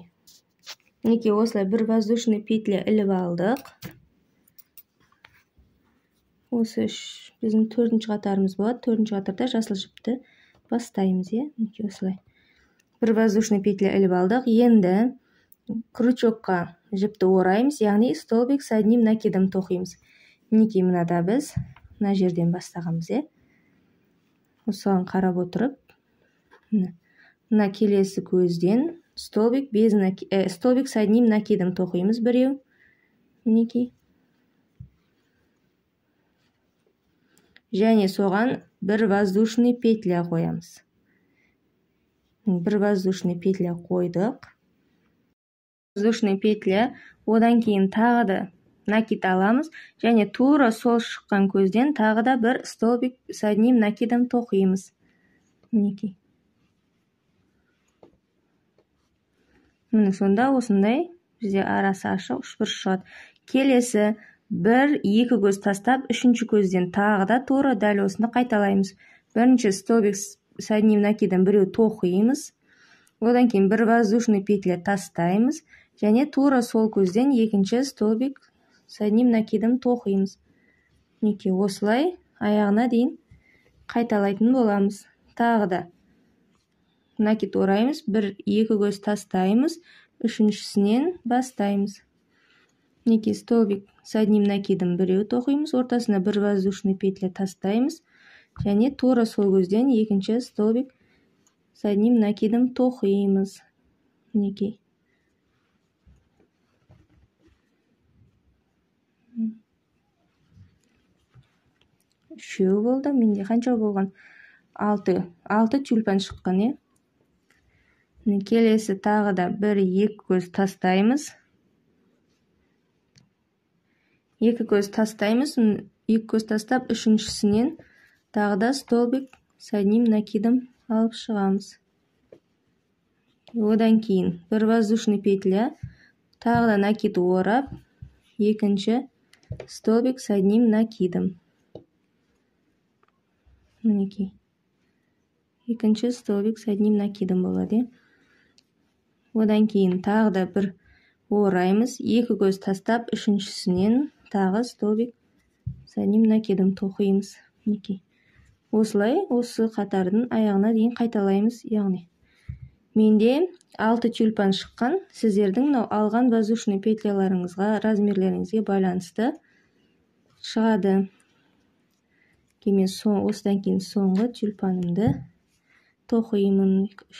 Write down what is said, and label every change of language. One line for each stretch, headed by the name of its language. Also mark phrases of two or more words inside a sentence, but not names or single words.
Kazakh: Мінекей осылай бір
Russian: воздушный петля
Kazakh: іліп алдық. Осы біздің төртінші қатарымыз болады. Төртінші қатарда жасыл жіпті бастаймыз. Мінекей осылай. Бір
Russian: воздушный петля
Kazakh: іліп алдық. Енді крючокқа жіпті ораймыз, яғни
Russian: столбик с одним накидом
Kazakh: тоқимыз. Мінекей мынада біз мына жерден бастағанбыз. Осыған қарап отырып, мына келесі көзден
Russian: столбик с одним накидом
Kazakh: тоқимыз біреу. Мінекей. Және соған бір
Russian: воздушный петля
Kazakh: қоямыз. Бір
Russian: воздушный петля
Kazakh: қойдық.
Russian: Воздушный петля,
Kazakh: одан кейін тағы да накид аламыз. Және тура сол шыққан көзден тағы да бір
Russian: столбик с одним накидом
Kazakh: тоқимыз. Мінекей. Міне сонда осындай бізде арасы ашық үшбұрыш шығады. Келесі бір екі көз тастап, үшінші көзден тағы да тура дәл осыны қайталаймыз. Бірінші
Russian: столбик с одним накидом
Kazakh: біреу тоқимыз. Одан кейін бір
Russian: воздушный петля
Kazakh: тастаймыз. Және тура сол көзден екінші
Russian: столбик с одним накидом
Kazakh: тоқимыз. Мінекей осылай аяғына дейін қайталайтын боламыз. Тағы да накид ораймыз, бір екі көз тастаймыз, үшіншісінен бастаймыз. Мінекей
Russian: столбик с одним накидом
Kazakh: біреу тоқимыз, ортасына бір
Russian: воздушный петля
Kazakh: тастаймыз, және тура сол көзден екінші
Russian: столбик с одним накидом
Kazakh: тоқимыз. Мінекей. Үшеу болды, менде қанша болған? 6 тюльпан шыққан. Келесі тағы да бір екі көз тастаймыз. Екі көз тастаймыз, екі көз тастап, үшіншісінен тағы да
Russian: столбик с одним накидом
Kazakh: алып шығамыз. Одан кейін бір
Russian: воздушный петля,
Kazakh: тағы да накид орап, екінші
Russian: столбик с одним накидом.
Kazakh: Мінекей. Екінші
Russian: столбик с одним накидом
Kazakh: болады. Одан кейін тағы да бір ораймыз, екі көз тастап, үшіншісінен тағы
Russian: столбик с одним накидом
Kazakh: тоқимыз. Мінекей. Осылай осы қатардың аяғына дейін қайталаймыз. Яғни менде 6 тюльпан шыққан. Сіздердің алған
Russian: воздушный петляларыңызға,
Kazakh: размерлеріңізге байланысты шығады. Мен осыдан кейін соңғы тюльпанымды тоқимын.